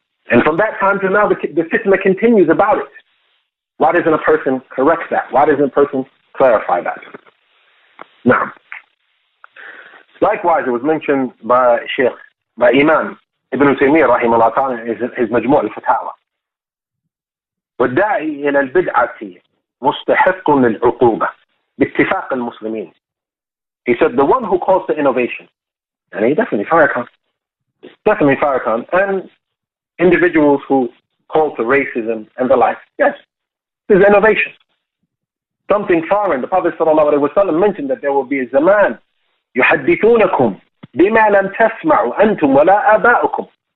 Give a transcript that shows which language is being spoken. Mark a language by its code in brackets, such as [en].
[en] And from that time to now, the fitna continues about it. Why doesn't a person correct that? Why doesn't a person clarify that? Now, likewise, it was mentioned by Imam Ibn Taymiyyah rahimahullah ta'ala in his Majmu' al-Fatawa. [ar] والداعي إلى البدعة مستحق للعقوبة باتفاق المسلمين. [en] He said the one who calls to innovation, and he definitely Farrakhan, and individuals who call to racism and the like, yes, this is innovation. Something foreign. The Prophet ﷺ mentioned that there will be a zaman [ar] يحدثونكم بما لم تسمعوا أنتم ولا آباؤكم.